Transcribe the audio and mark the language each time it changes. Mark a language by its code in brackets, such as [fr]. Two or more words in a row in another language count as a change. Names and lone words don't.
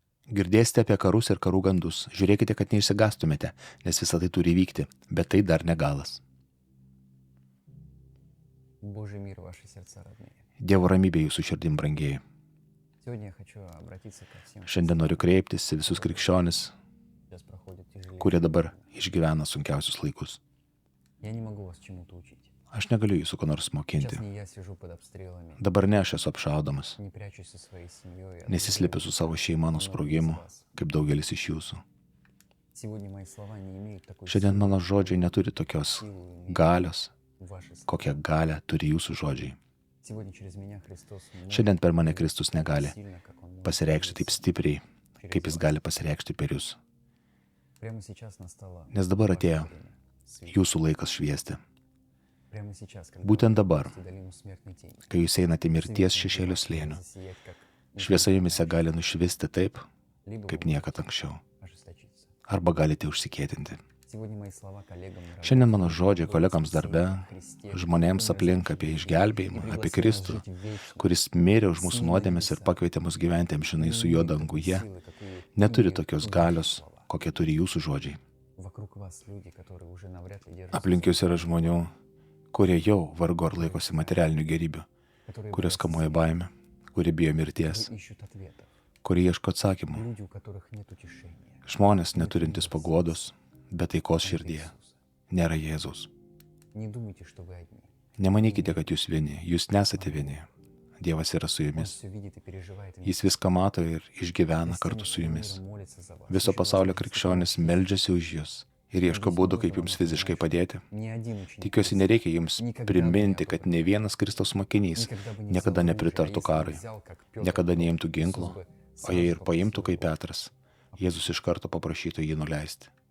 [lt] Girdėsite apie karus ir karų gandus. Žiūrėkite, kad neišsigastumėte, nes visą tai turi vykti, bet tai dar ne galas. [ru] Божий мир в ваши сердца, родные. [lt] Dievo ramybė jūsų širdim brangieji. [ru] Сегодня я хочу обратиться ко всем, [lt] Šiandien noriu kreiptis į visus krikščionis, [ru] сейчас проходят тяжелее. [lt] kurie dabar išgyvena sunkiausius laikus. [ru] Я не могу вас чему-то учить. [lt] Aš negaliu jūsų ko nors mokinti. [ru] Сейчас не я сижу под обстрелами, [lt] Dabar ne aš esu apšaudomas. [ru] не прячусь со своей семьей. [lt] Nesislepiu su savo šeima nuo sprogimų, kaip daugelis iš jūsų. [ru] Сегодня мои слова не имеют такой [lt] Šiandien [ru] силы, [lt] mano žodžiai neturi tokios [ru] силу имеют [lt] galios, [ru] ваши слова. [lt] kokią galę turi jūsų žodžiai. [ru] Сегодня через меня Христос не может [lt] Šiandien per mane Kristus negali [ru] сильно, как Он может [lt] pasireikšti taip [ru] через [lt] stipriai, kaip jis gali pasireikšti per jūs. [ru] Прямо сейчас настало [lt] Nes dabar [ru] ваше [lt] atėjo [ru] время светить. [lt] jūsų laikas šviesti. [ru] Прямо сейчас, когда [lt] Būtent [ru] вы [lt] dabar, [ru] идете долину смертной тени, [lt] kai jūs einate mirties [ru] свет [lt] šešėlių [ru] может [lt] slėnių, [ru] засиять, как [lt] šviesa jumise gali nušvisti taip, [ru] либо [lt] kaip [ru] вы [lt] niekad anksčiau. [ru] ожесточиться. [lt] Arba galite užsikėtinti. [ru] Сегодня мои слова коллегам на [lt] Šiandien [ru] работе, [lt] mano žodžiai kolegams darbe, [ru] Христе, [lt] žmonėms aplink apie išgelbėjimą, apie Kristų, kuris mirė už mūsų nuodėmes ir pakvietė mus gyventi amžinai su juo danguje, neturi tokios galios, kokie turi jūsų žodžiai. [ru] Вокруг вас люди, которые уже навряд ли держатся, [lt] Aplink jūs yra žmonių, kurie jau vargu ar laikosi materialinių gerybių, [ru] которые [lt] kurios [ru] боятся [lt] kamuoja [ru] смерти, [lt] baimė, kurie bijo mirties, [ru] которые ищут ответов, [lt] kurie ieško atsakymų. [ru] люди, у которых нет утешения. [lt] Žmonės neturintys paguodos, bet taikos širdyje. Nėra Jėzaus. [ru] Не думайте, что вы одни. [lt] Nemanykite, kad jūs vieni. Jūs nesate vieni. Dievas yra su [ru] Он [lt] jumis. [ru] все видит и переживает. [lt] Jis viską mato ir išgyvena kartu su jumis. Viso pasaulio krikščionis meldžiasi už jūs ir ieško būdų, kaip jums fiziškai padėti. Tikiuosi, nereikia jums priminti, kad ne vienas Kristaus mokinys niekada nepritartų karui, niekada neimtų ginklo, o jei ir paimtų kaip Petras, Jėzus iš karto paprašytų jį nuleisti.